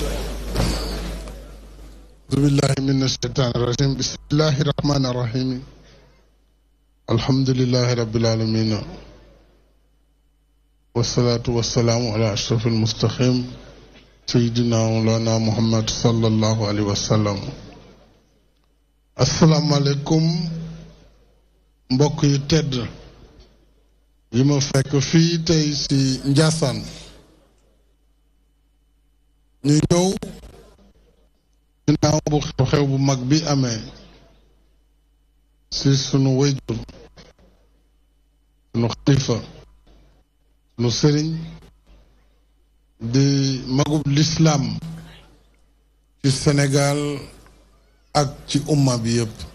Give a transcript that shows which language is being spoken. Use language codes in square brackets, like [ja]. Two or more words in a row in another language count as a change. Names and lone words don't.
[ar] أعوذ بالله من الشيطان الرجيم بسم الله الرحمن الرحيم الحمد لله رب العالمين والصلاة والسلام على أشرف المستقيم سيدنا مولانا محمد صلى الله عليه وسلم. السلام عليكم [wo] mbokk yu tedd yi ma fekk fii tey ci Ndiassane ñu ñëw ginnaaw bu xew bu mag bi amee ci sunu wayjur sunu xalifa sunu sëriñ di magub l'islam ci Sénégal ak ci umma bi yépp